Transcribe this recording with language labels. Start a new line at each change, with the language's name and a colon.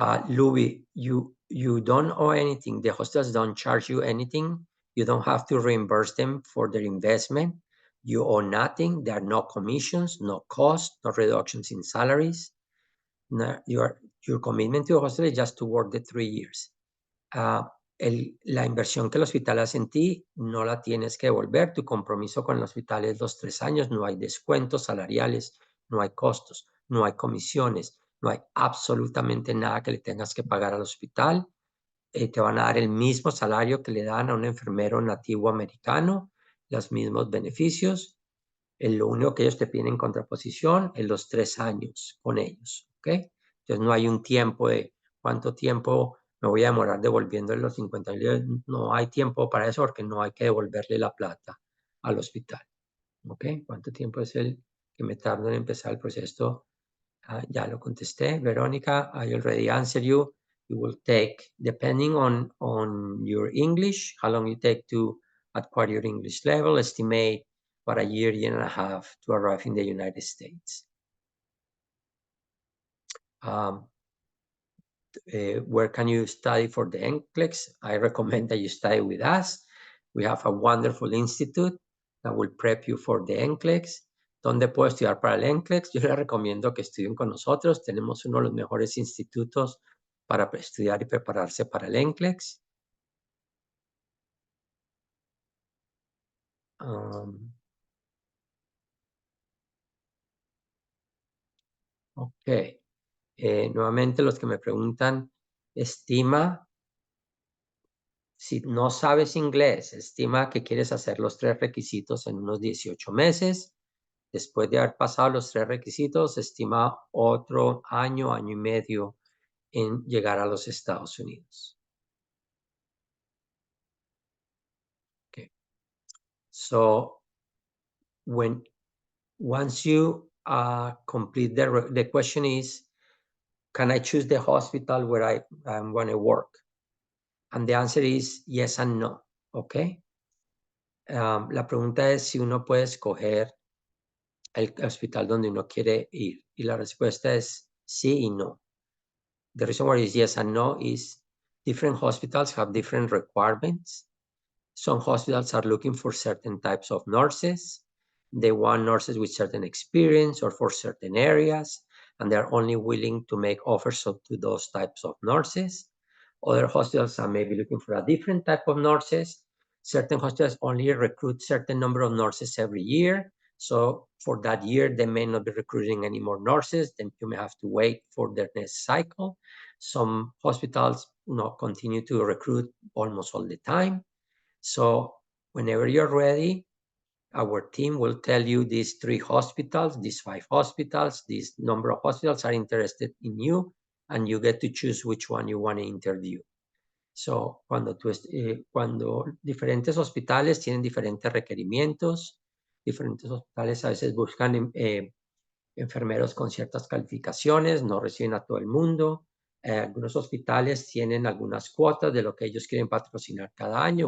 English: Louis, you don't owe anything. The hostels don't charge you anything. You don't have to reimburse them for their investment. You owe nothing. There are no commissions, no costs, no reductions in salaries. No, your commitment to the hostel is just to work the 3 years.
Spanish: La inversión que el hospital hace en ti no la tienes que devolver. Tu compromiso con el hospital es los 3 años. No hay descuentos salariales, no hay costos, no hay comisiones, no hay absolutamente nada que le tengas que pagar al hospital. Te van a dar el mismo salario que le dan a un enfermero nativo americano, los mismos beneficios. Lo único que ellos te piden en contraposición es los 3 años con ellos, ¿ok? Entonces no hay un tiempo de cuánto tiempo me voy a demorar devolviéndole los 50 mil. No hay tiempo para eso porque no hay que devolverle la plata al hospital, ¿ok? ¿Cuánto tiempo es el que me tardo en empezar el proceso Ya lo contesté.
English: Verónica, I already answered you. You will take, depending on your English, how long you take to acquire your English level, estimate about a year, year and a half to arrive in the United States. Where can you study for the NCLEX? I recommend that you study with us. We have a wonderful institute that will prep you for the NCLEX.
Spanish: ¿Dónde puedo estudiar para el NCLEX? Yo les recomiendo que estudien con nosotros. Tenemos uno de los mejores institutos para estudiar y prepararse para el NCLEX. Ok. Nuevamente los que me preguntan, estima, si no sabes inglés, estima que quieres hacer los 3 requisitos en unos 18 meses. Después de haber pasado los 3 requisitos, estima otro año, año y medio en llegar a los Estados Unidos.
English: Okay. So, once you complete the question is, can I choose the hospital where I'm going to work? And the answer is yes and no, okay?
Spanish: La pregunta es si uno puede escoger el hospital donde uno quiere ir. Y la respuesta es sí y no.
English: The reason why it's yes and no is different hospitals have different requirements. Some hospitals are looking for certain types of nurses. They want nurses with certain experience or for certain areas, and they're only willing to make offers to those types of nurses. Other hospitals are maybe looking for a different type of nurses. Certain hospitals only recruit certain number of nurses every year. So for that year, they may not be recruiting any more nurses. Then you may have to wait for their next cycle. Some hospitals continue to recruit almost all the time. So whenever you're ready, our team will tell you these 3 hospitals, these 5 hospitals, this number of hospitals are interested in you, and you get to choose which one you want to interview.
Spanish: So, cuando diferentes hospitales tienen diferentes requerimientos, diferentes hospitales a veces buscan enfermeros con ciertas calificaciones, no reciben a todo el mundo. Algunos hospitales tienen algunas cuotas de lo que ellos quieren patrocinar cada año.